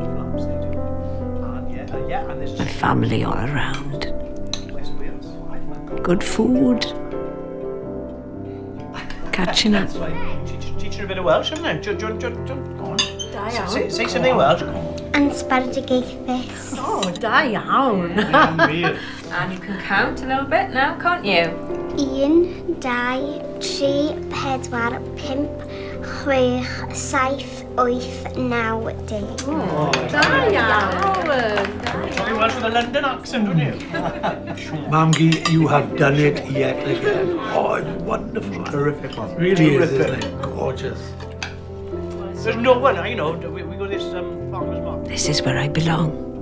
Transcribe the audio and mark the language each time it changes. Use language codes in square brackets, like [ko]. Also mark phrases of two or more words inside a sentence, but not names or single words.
[en] And there's My family all around. West Wales. Good food. Catching up. That's right. Teaching a bit of Welsh, haven't I? Go on. Say something Welsh. And Spartagaethus. [cy] Oh, da iawn. [en] Weird. And you can count a little bit now, can't you? 1, 2, 3, 4, 5, 6, 7, 8, 9, 10. [cy] Da iawn. [en] Talking Welsh with a London accent, don't you? Mamgie, you have done it yet again. Oh, it's wonderful. Terrific one. Really is, isn't it? Gorgeous. There's no one, we got this farmer's market. This is where I belong.